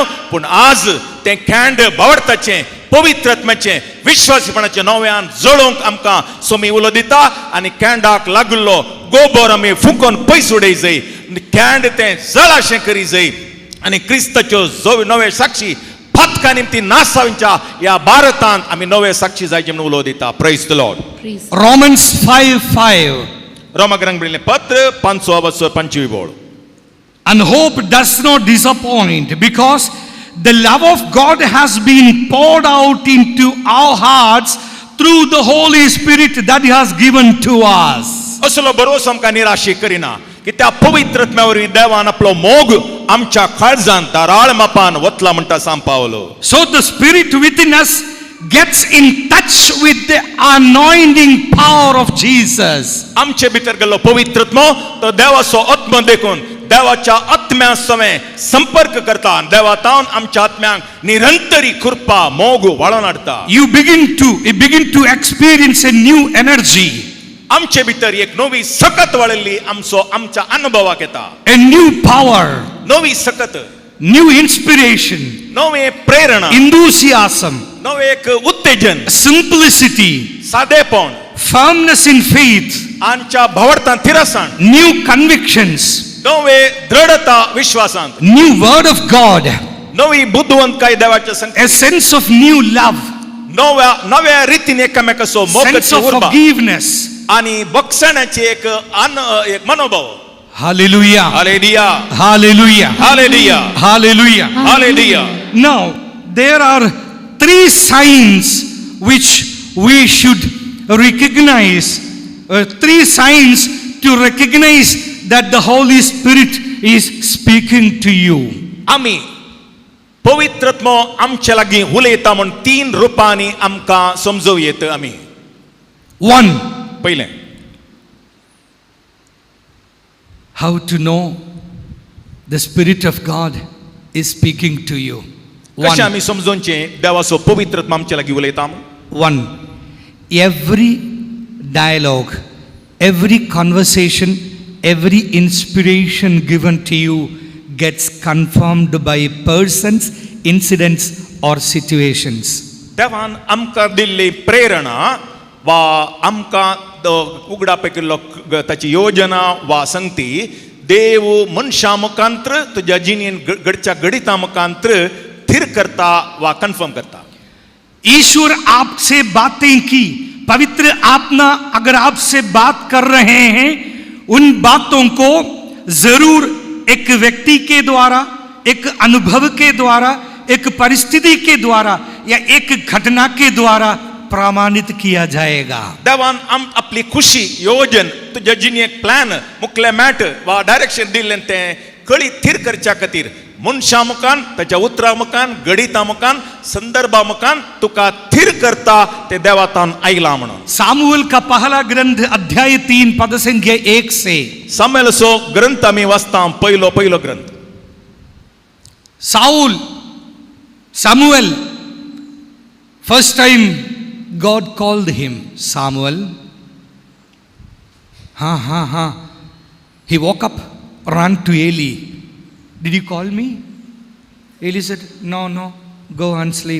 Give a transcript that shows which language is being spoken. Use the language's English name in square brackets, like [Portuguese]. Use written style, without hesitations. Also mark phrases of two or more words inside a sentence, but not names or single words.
[Konkani] पूण आज तें खॅंड बावडताचें पवित्र आत्म्याचें विश्वासीपणाचें नव्यान जळोवंक आमकां सोमी उलो दिता आनी कॅंडाक लागलो गोबोर आमी फुकोवन पयस उडय जाय. कॅंड तें जळाशें करी जाय आनी क्रिस्ताच्यो नवे साक्षी फातका निमती नासांच्या ह्या भारतांत आमी नवे साक्षी जायचे म्हणून उलो दिता. [English] Praise the Lord. Romans 5:5. [Konkani] रोमाग्रांक बरयल्लें पत्र 5:25. [English] And hope does not disappoint, because the love of God has been poured out into our hearts through the Holy Spirit that He has given to us. [Konkani] असलो भरोसो आमकां निराशे करिना की त्या पवित्र आत्म्या वरवीं देवान आपलो मोग आमच्या काळजांत धाराळ मापान वतला म्हणटा सांग पावलो. [English] So the Spirit within us gets in touch with the anointing power of Jesus. [Konkani] आमचे भितर गेल्लो पवित्र आत्मो तो देवाचो आत्मो देखून देवाच्या आत्म्या समें संपर्क करता. देवातावन आमच्या आत्म्यांक निरंतरी कृपा मोग वाळोवन हाडटा. [English] You begin to experience a new energy. [Konkani] आमचे भितर एक नवी सकत वाळिल्ली आमच्या अनुभवाक येता. [English] A new power. [Konkani] नवी सकत. [English] New inspiration. [Konkani] नवे प्रेरणा. [English] Enthusiasm. [Konkani] नवे एक उत्तेजन. [English] Simplicity. [Konkani] सादेपण. [English] Firmness in faith. [Konkani] आमच्या भावर्थांत थिरासण. [English] New convictions. [Konkani] नवे दृढता विश्वासांत. [English] New word of God. [Konkani] नवी बुद्धवंतकाय देवाच्या संगती. [English] A sense of new love. [Konkani] नव्या रितीन एकामेकाचो [English] sense of forgiveness. [Konkani] आणि बक्षण्याचे एक मनोभाव. [English] Hallelujah. Hallelujah. Hallelujah. Hallelujah. Hallelujah. Hallelujah. Now, there are 3 signs which we should recognize. 3 signs to recognize that the Holy Spirit is speaking to you. [Konkani] आमी पवित्र आत्मो आमचे लागीं उलयता म्हण 3 रुपांनी आमकां समजूं येता. आमी 1. पयलें [English] how to know the Spirit of God is speaking to you. [Konkani] कशें आमी समजोवचें देवाचो पवित्र आत्मा आमचे लागीं उलयता. 1. [English] Every dialogue, every conversation, every inspiration given to you gets confirmed by persons, incidents or situations. [Konkani] देवान आमकां दिल्ली प्रेरणा वा आमकां उगडा पेकिल्लो ताची योजना वा संगती देव मनशा मुखांतर तुज्या जिणेन घडच्या गणिता मुखांतर स्थिर करता वा कन्फर्म करता. [Hindi] ईश्वर आपसे बातें की, पवित्र आत्मा अगर आपसे बात कर रहे हैं, उन बातों को जरूर एक व्यक्ति के द्वारा, एक अनुभव के द्वारा, एक परिस्थिति के द्वारा या एक घटना के द्वारा प्रमाणित किया जाएगा. [Konkani] देवान आपली खुशी योजन तुझ्या जिणेक प्लॅन मुखले मॅट वा डायरेक्शन दिल्लें तें कळी थीर करच्या खातीर मनशा मुखान ताच्या उतरा मुखान गणिता मुखान संदर्भा मुखान तुका थीर करता ते देवातान आयला म्हणून. [Hindi] सामुएल का पहला ग्रंथ अध्याय 3 पद संख्या 1 से. [Konkani] सामुएलचो ग्रंथ आमी वाचता पयलो ग्रंथ. [English] Samuel, first time God called him Samuel. He woke up, ran to Eli. Did you call me? Eli said, no, go and sleep.